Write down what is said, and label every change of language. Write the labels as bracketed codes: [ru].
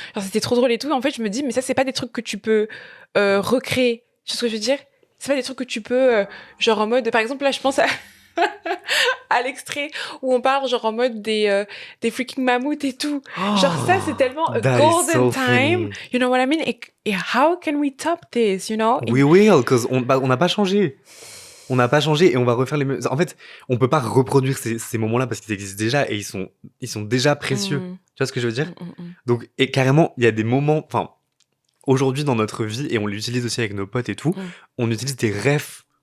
[fr] Genre, c'était trop drôle et tout. En fait, je me dis, mais ça, c'est pas des trucs que tu peux recréer. Tu sais ce que je veux dire? C'est pas des trucs que tu peux... genre en mode... Par exemple, là, je pense à... à l'extrait où on parle genre en mode des freaking mammouths et tout. Genre ça, c'est tellement a [en] That is golden so time. funny. You know what I mean? Et how can we top this, you know? We will, because [fr] on n'a pas changé. On n'a pas changé et on va refaire les mêmes. En fait, on peut pas reproduire ces moments-là parce qu'ils existent déjà et ils sont déjà précieux. Mm. Tu vois ce que je veux dire? Mm. Donc, et carrément, il y a des moments, enfin, aujourd'hui dans notre vie, et on l'utilise aussi avec nos potes et tout, on utilise des refs